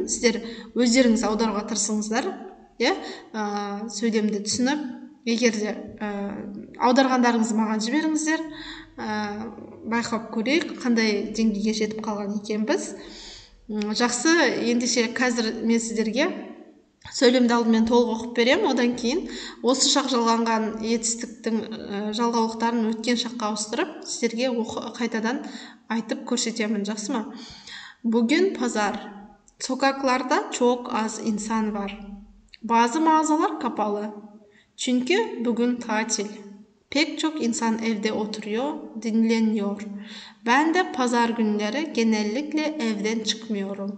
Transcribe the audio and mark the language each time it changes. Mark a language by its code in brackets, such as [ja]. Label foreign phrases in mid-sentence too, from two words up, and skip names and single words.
[kk] Сіздер өздеріңіз аударуға тырысыңыздар, сөйлемді түсініп, егер де аударғандарыңызды маған жіберіңіздер, байқап көрейік, қандай деңгейге жетіп қалған екенбіз. Жақсы, ендеше қазір мен сіздерге сөйлемді алдымен толық оқып берем, одан кейін осы шақ жалғанған етістіктің жалғаулықтарын өткен шаққа ауыстырып, сіздерге қайтадан айтып көрсетемін, жақсы ма? [tr] Bugün pazar. Sokaklarda çok az insan var. Bazı mağazalar kapalı. Çünkü bugün tatil. Pek çok insan evde oturuyor, dinleniyor. Ben de pazar günleri genellikle evden çıkmıyorum.